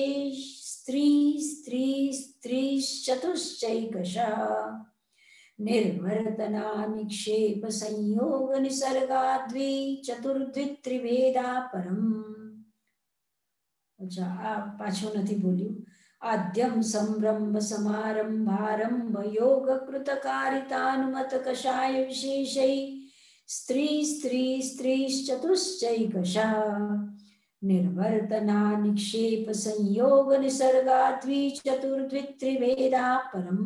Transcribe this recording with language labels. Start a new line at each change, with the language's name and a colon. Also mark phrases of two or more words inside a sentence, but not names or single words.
Sanskrit: स्त्रीश्चतुश्चैकशः निर्वर्तना निक्षेप संयोग निसर्गा द्विचतुर्द्वित्रिभेदा परम.
Gujarati: અચ્છા, આ પાછો નથી બોલ્યું.
Sanskrit: आद्यम संरंभ समारंभारंभ योग कृतकारितानुमत कषाय विशेषै स्त्रीश्चतुश्चैकशः निर्वर्तना निक्षेप संयोग निसर्गा द्विचतुर्द्वित्रिभेदा परम.